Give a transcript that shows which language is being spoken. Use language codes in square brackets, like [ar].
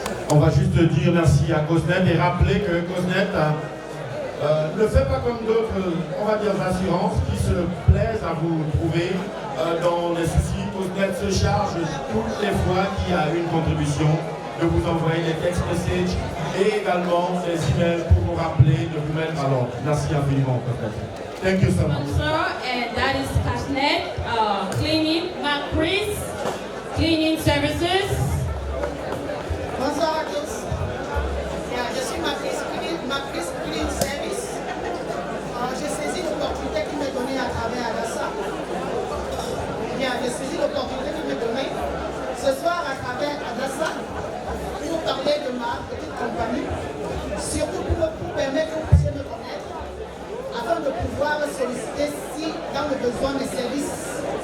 [fr] On va juste dire merci à Cosnet et rappeler que Cosnet ne fait pas comme d'autres, on va dire, assurances qui se plaisent à vous trouver dans les soucis. Cosnet se charge toutes les fois qu'il y a une contribution de vous envoyer des [en] text messages [fr] et également des emails pour vous rappeler de vous mettre à l'ordre. Merci infiniment, Cosnet. [en] Thank you so much. And that is Cosnet Cleaning, Macris Cleaning Services. [fr] Bonsoir à tous. Je suis Macris Cleaning Service. J'ai saisi l'opportunité qui m'est donnée à travers Adassa. J'ai saisi l'opportunité qui m'est donnée ce soir à travers Adassa pour parler de ma petite compagnie, surtout pour permettre que vous puissiez me connaître, afin de pouvoir solliciter si dans le besoin des services.